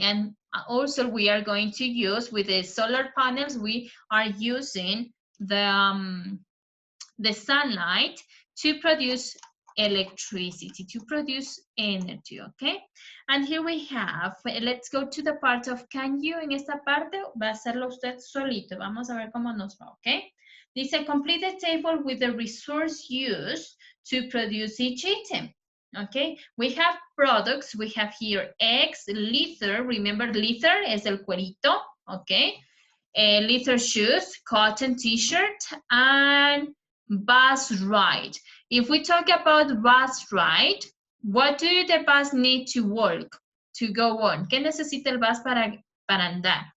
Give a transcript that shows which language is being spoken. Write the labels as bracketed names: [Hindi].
[English] And also we are going to use, with the solar panels, we are using the sunlight to produce electricity, to produce energy, okay? And here we have, let's go to the part of can you. [Spanish] En esta parte va a hacerlo usted solito. Vamos a ver cómo nos va, [English] okay? [Spanish] Dice, [English] complete the table with the resource used to produce each item. Okay, we have products. We have here eggs, leather. Remember, leather [Spanish] es el cuerito, [English] okay? Leather shoes, cotton t-shirt, and bus ride. If we talk about bus ride, what do the bus need to work, to go on? [Spanish] ¿Qué necesita el bus para andar?